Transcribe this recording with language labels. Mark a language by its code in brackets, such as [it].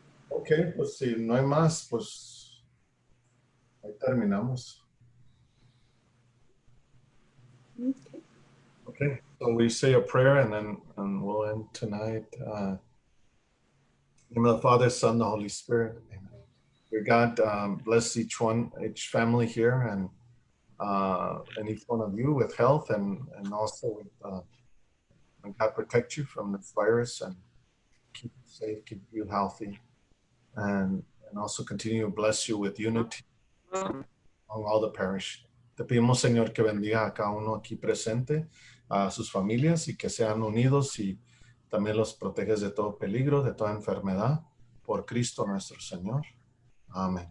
[es] Okay, pues si no hay más, pues ahí terminamos. [en] Okay, so we say a prayer and we'll end tonight. In the name of the Father, Son, the Holy Spirit. Amen. Dear God, bless each family here and each one of you with health and also with God protect you from this virus and keep you safe, keep you healthy, and also continue to bless you with unity among all the parish. [es] Te pedimos, Señor, que bendiga a cada uno aquí presente, a sus familias y que sean unidos y también los proteges de todo peligro, de toda enfermedad, por Cristo nuestro Señor. Amén.